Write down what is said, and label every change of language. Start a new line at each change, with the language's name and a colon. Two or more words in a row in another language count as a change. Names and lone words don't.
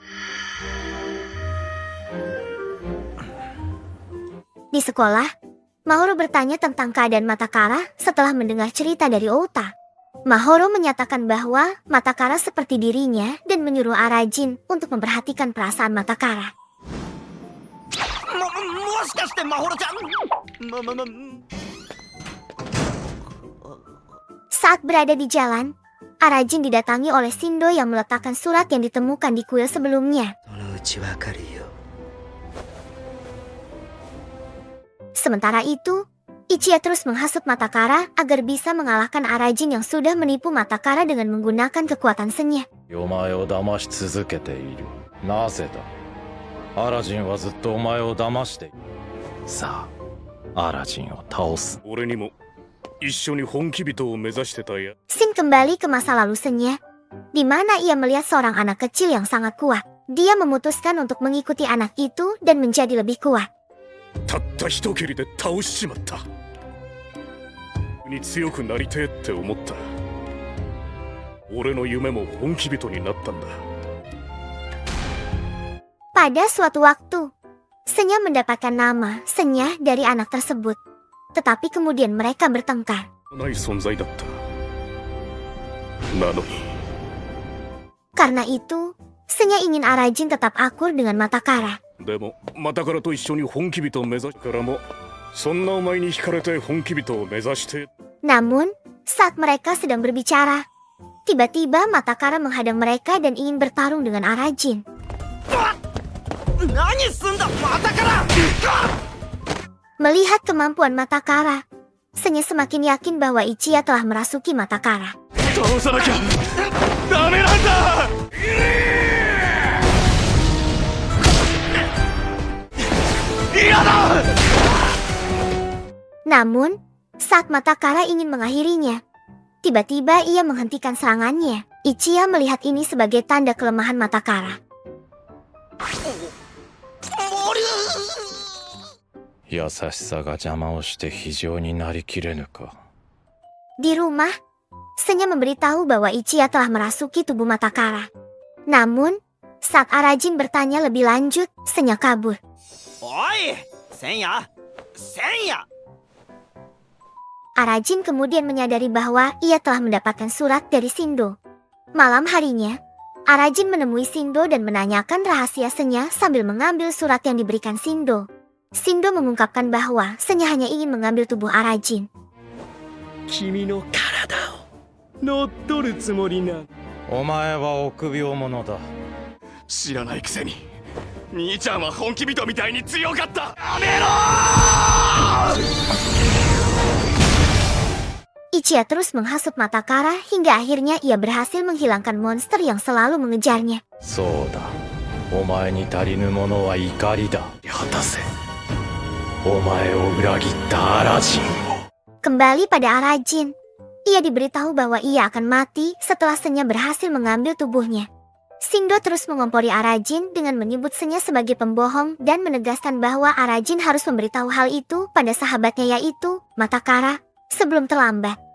Indonesian: Di sekolah, Mahoro bertanya tentang keadaan Matakara setelah mendengar cerita dari Outa. Mahoro menyatakan bahwa Matakara seperti dirinya dan menyuruh Arajin untuk memperhatikan perasaan Matakara.
Japanese: もしかしてマホロちゃん
Indonesian: Saat berada di jalan, Arajin didatangi oleh Shindo yang meletakkan surat yang ditemukan di kuil sebelumnya. Sementara itu, Ichiya terus menghasut Matakara agar bisa mengalahkan Arajin yang sudah menipu Matakara dengan menggunakan kekuatan senya.
Japanese: お前を騙し続けている。なぜだ？アラジンはずっとお前を騙している。さあ、アラジンを倒す。俺にも一緒に本気人を目指してたや。
Indonesian: Shin kembali ke masa lalu senya, di mana ia melihat seorang anak kecil yang sangat kuat. Dia memutuskan untuk mengikuti anak itu dan menjadi lebih kuat.
Japanese: たった一蹴りで倒しちまった。に強くなりてえって思った。俺の夢も本気人になったんだ。
Indonesian: Pada suatu waktu, Senya mendapatkan nama Senya dari anak tersebut. Tetapi kemudian mereka bertengkar.
Japanese: ない存在だった。なのに。
Indonesian: Karena itu, Senya ingin Arajin tetap akur dengan Matakara.
Japanese: でも、またからと一緒に本気人を目指すからも、そんなお前に惹かれて本気人を目指して。
Indonesian: Namun, saat mereka sedang berbicara, tiba-tiba Matakara menghadang mereka dan ingin bertarung dengan Arajin.
Japanese: 何すんだまたから
Indonesian: Melihat kemampuan Matakara, Senya semakin yakin bahwa Ichiya telah merasuki Matakara.
Japanese: 倒さなきゃダメなんだ。嫌だ。
Indonesian: Namun, saat Matakara ingin mengakhirinya, tiba-tiba ia menghentikan serangannya. Ichiya melihat ini sebagai tanda kelemahan Matakara.
Japanese: 優しさが邪魔をして非常になりきれぬか。
Indonesian: Di rumah, Senya memberitahu bahwa Ichiya telah merasuki tubuh Matakara. Namun, saat Arajin bertanya lebih lanjut, Senya kabur.
Japanese: おいせんやせんや
Indonesian: Arajin kemudian menyadari bahwa ia telah mendapatkan surat dari Shindo. Malam harinya, Arajin menemui Shindo dan menanyakan rahasia Senya sambil mengambil surat yang diberikan Shindo. Shindo mengungkapkan bahwa Senya hanya ingin mengambil tubuh Arajin.
Japanese: 君の体を乗っ取るつもりな。お前は臆病者だ。知らないくせに兄ちゃんは本気人みたいに強かった。やめろー。
Indonesian: Ichiya terus menghasut Matakara hingga akhirnya ia berhasil menghilangkan monster yang selalu mengejarnya.
Japanese: そうだ。お前に足りぬものは怒りだ。果たせ。お前を裏切ったアラジンを。
Indonesian: Kembali pada Arajin, ia diberitahu bahwa ia akan mati setelah Senya berhasil mengambil tubuhnya. Shindo terus mengompori Arajin dengan menyebut Senya sebagai pembohong dan menegaskan bahwa Arajin harus memberitahu hal itu pada sahabatnya yaitu Matakara sebelum terlambat.